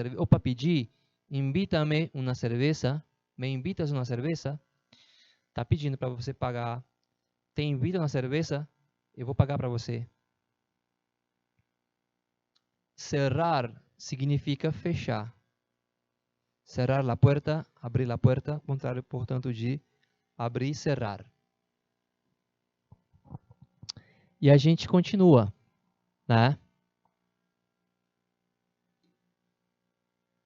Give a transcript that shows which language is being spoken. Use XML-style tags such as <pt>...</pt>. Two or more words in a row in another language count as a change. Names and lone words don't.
<pt>Ou para pedir, invita-me uma cerveja.</pt> <es>Me invitas uma cerveja?</es> <pt>Está pedindo para você pagar.</pt> <es>Te invito uma cerveja?</es> <pt>Eu vou pagar para você. Cerrar significa fechar.</pt> <es>Cerrar la puerta, abrir la puerta,</es> <pt>contrário, portanto, de abrir e cerrar. E a gente continua, né?</pt>